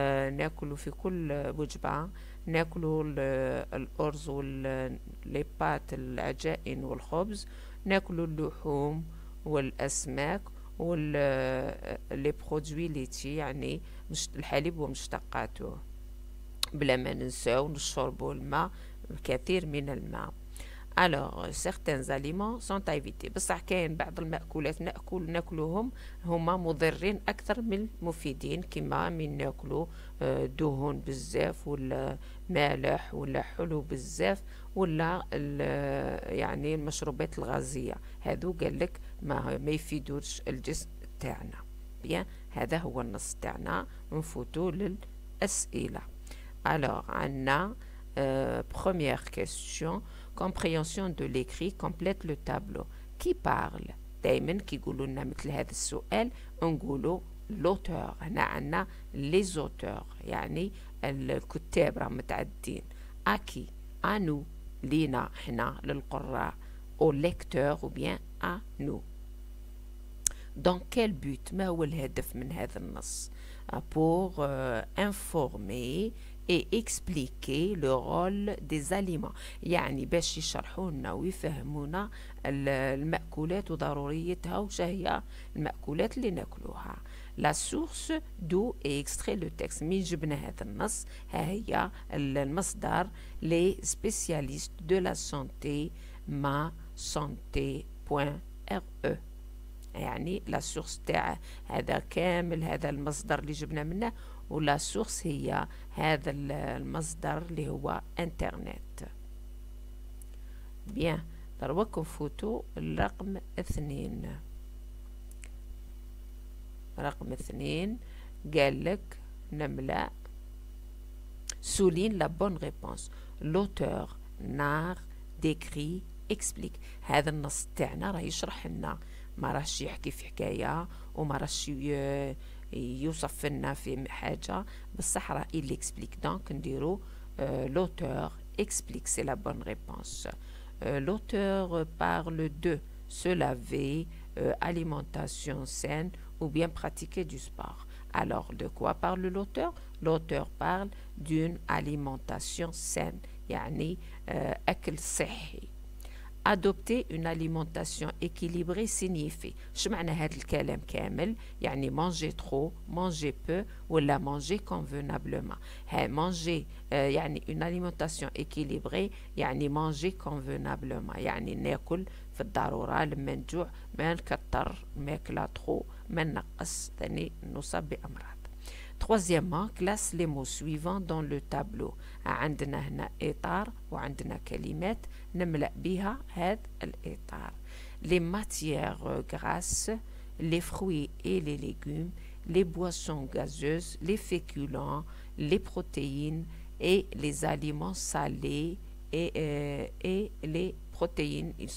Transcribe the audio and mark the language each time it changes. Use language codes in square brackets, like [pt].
[ar] ناكلو في كل وجبة، ناكلو الأرز واللي بات العجائن والخبز، ناكلو اللحوم والأسماك واللي برودوي ليتي يعني الحليب ومشتقاته. بلا ما ننساو نشربو الماء، الكثير من الماء. [fr] Alors, certains aliments sont à éviter. [ar] بصح كاين بعض المأكولات ناكلوهم هما مضرين أكثر من المفيدين، كما من ناكلو دهون بزاف ولا مالح ولا حلو بزاف ولا يعني المشروبات الغازية. هذو قالك ما يفيدوش الجسم تاعنا. بيان، هذا هو النص تاعنا. نفوتو للأسئلة. [fr] Alors, [ar] عنا [fr] première question. Compréhension de l'écrit complète le tableau. Qui parle؟ [ar] دايما كي يقولوا لنا مثل هذا السؤال نقولوا [fr] l'auteur. [ar] هنا عندنا [fr] les auteurs [ar] يعني الكتاب راهم متعدين. [fr] à qui؟ à nous [ar] لينا حنا للقراء. [fr] au lecteur ou bien à nous. dans quel but؟ [ar] ما هو الهدف من هذا النص؟ [fr] pour informer et expliquer le rôle des aliments. [ar] يعني باش يشرحوا لنا ويفهمونا المأكولات وضروريتها وش هي المأكولات اللي ناكلوها. [fr] La source d'où est extrait le texte. [ar] من جبنا هذا النص؟ ها هي المصدر [fr] les spécialistes de la santé masanté.re. [ar] يعني لا سورس تاع هذا كامل، هذا المصدر اللي جبنا منه، ولا سورس هي هذا المصدر اللي هو انترنت. بيان، دروكم فوتو الرقم 2. رقم 2 قال لك نملأ [fr] souligne la bonne réponse. L'auteur narre, décrit, explique. [ar] هذا النص تاعنا راه يشرح لنا، ما راهش يحكي في حكاية وما راهش يوصف لنا في حاجة، بصح راه [fr] il explique. donc [ar] نديرو [fr] l'auteur explique. c'est la bonne réponse. L'auteur parle de se laver, alimentation saine ou bien pratiquer du sport. Alors de quoi parle l'auteur؟ L'auteur parle d'une alimentation saine [ar] يعني أكل صحي. [fr] Adopter une alimentation équilibrée signifie. [ar] شو معنى هذا الكلام كامل؟ يعني [fr] manger trop, manger peu [ar] ولا [fr] manger convenablement. [ar] manger يعني [fr] une alimentation équilibrée [ar] يعني [fr] manger convenablement، [ar] يعني ناكل في الضرورة لما نجوع، ما نكتر ماكلة [fr] trop، [ar] ما نقص ثاني نصاب بأمراض. [fr] Troisièmement, classe les mots suivants dans le tableau. [ar] عندنا هنا إطار وعندنا كلمات نملأ بها هذا الإطار. [fr] Les matières grasses, les fruits et les légumes, les boissons gazeuses, les féculents, les protéines et les aliments salés et les protéines.